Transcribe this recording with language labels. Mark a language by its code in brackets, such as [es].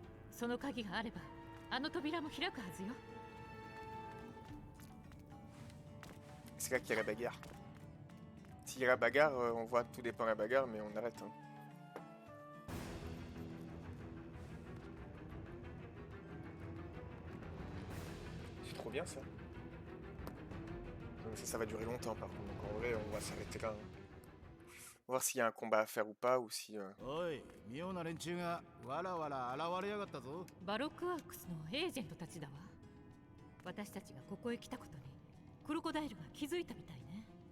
[ja] その鍵があればあの扉も開くはずよ。 [fr] C'est là qu'il y a la bagarre. S'il y a la bagarre, on voit tout dépend de la bagarre, mais on arrête. Hein. C'est trop bien ça. Ça va durer longtemps par contre, donc en vrai on va s'arrêter là. Hein. On va voir s'il y a un combat à faire ou pas, ou si... [ja] おい、妙な連中がわらわら現れやがったぞ。バロックワークスのエージェントたちだわ。私たちがここへ来たことにクロコダイルが気づいたみたいね。